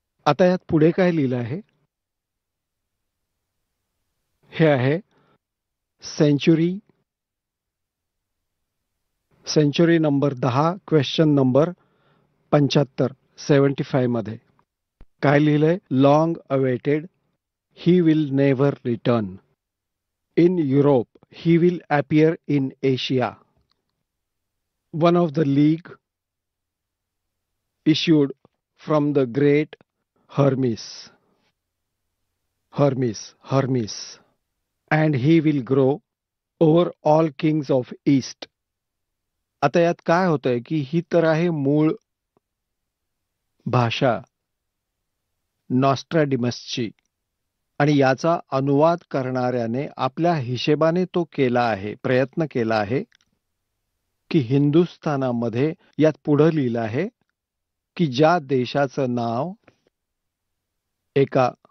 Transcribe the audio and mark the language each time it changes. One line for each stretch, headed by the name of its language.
Marathi: आता यात पुढे काय लिहिलं आहे, हे आहे सेंचुरी नंबर 10, क्वेश्चन नंबर 75 मध्ये काय लिहिलंय.
English: Long awaited, he will never return. In Europe he will appear in Asia. One of the league issued from the great Hermes, and he will grow over all kings of east.
Marathi: आता यात काय होतंय की ही तर आहे मूळ भाषा नॉस्ट्रॅडिमसची, आणि याचा अनुवाद करणाऱ्याने आपल्या हिशेबाने तो केला आहे, प्रयत्न केला आहे की हिंदुस्थानामध्ये यात पुढं लिहिलं आहे की ज्या देशाचं नाव एका